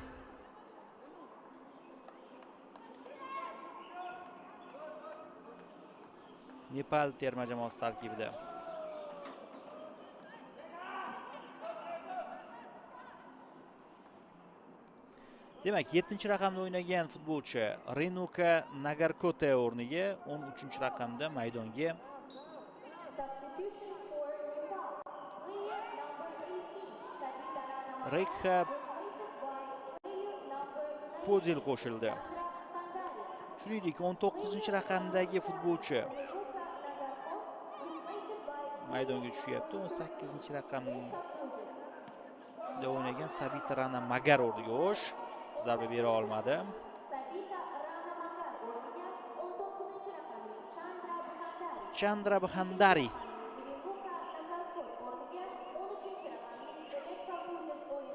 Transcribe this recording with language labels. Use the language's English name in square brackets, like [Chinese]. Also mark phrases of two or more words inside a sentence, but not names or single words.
[Uzbek] Nepal terma jamoasi tarkibida. Demak, 7-raqamda o'ynagan futbolchi Renuka Nagarkote o'rniga 13-raqamda maydonga [English] Substitution for Nepal. Player number 18, Sadika Rana Rekha replaced by player number 19, [Uzbek] Podil qo'shildi. Chandra Khandari. Shuningdek, 19-raqamdagi futbolchi [English] Renuka Nagarkot replaced by [Uzbek] maydonga tushyapti. 18-raqamda Rekha Pujil. o'ynagan Sabita Rana Magar o'rniga o'sh zarba bera olmadi. Sabita Rana Magar o'rniga 19 raqamli Chandra Khandari. Chandra Bhandari Renuka Nagarkot o'rniga 13 raqamli Rekha Pujil o'yinga